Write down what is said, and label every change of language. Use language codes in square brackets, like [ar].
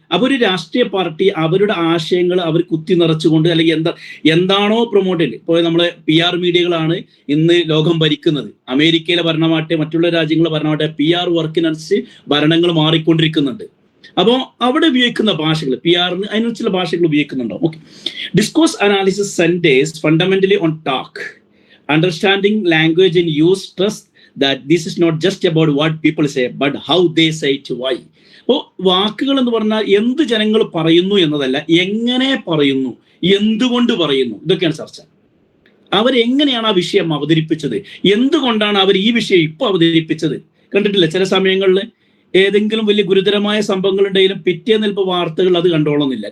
[ml] അപ്പൊ ഒരു രാഷ്ട്രീയ പാർട്ടി അവരുടെ ആശയങ്ങൾ അവർ കുത്തി നിറച്ചുകൊണ്ട് അല്ലെങ്കിൽ എന്താണോ പ്രൊമോട്ട് ചെയ്യുന്നത്, ഇപ്പോൾ നമ്മളെ PR മീഡിയകളാണ് ഇന്ന് ലോകം ഭരിക്കുന്നത്. അമേരിക്കയിലെ ഭരണമാട്ടെ മറ്റുള്ള രാജ്യങ്ങളെ ഭരണമാട്ടെ PR വർക്കിനനുസരിച്ച് ഭരണങ്ങൾ മാറിക്കൊണ്ടിരിക്കുന്നുണ്ട്. അപ്പോൾ അവിടെ ഉപയോഗിക്കുന്ന ഭാഷകൾ PR അതിനനുസരിച്ചുള്ള ഭാഷകൾ ഉപയോഗിക്കുന്നുണ്ടോ? Okay. [en] Discourse analysis centres fundamentally on talk, understanding language and use trust that this is not just about what people say but how they say it, why. [ml] അപ്പോൾ വാക്കുകൾ എന്ന് പറഞ്ഞാൽ എന്ത് ജനങ്ങൾ പറയുന്നു എന്നതല്ല, എങ്ങനെ പറയുന്നു, എന്തുകൊണ്ട് പറയുന്നു, ഇതൊക്കെയാണ് ചർച്ച. അവരെങ്ങനെയാണ് ആ വിഷയം അവതരിപ്പിച്ചത്, എന്തുകൊണ്ടാണ് അവർ ഈ വിഷയം ഇപ്പോൾ അവതരിപ്പിച്ചത്. കണ്ടിട്ടില്ല ചില സമയങ്ങളിൽ ഏതെങ്കിലും വലിയ ഗുരുതരമായ സംഭവങ്ങൾ ഉണ്ടെങ്കിലും പിറ്റേന്ന് ചിലപ്പോൾ വാർത്തകൾ അത് കണ്ടോളുന്നില്ല.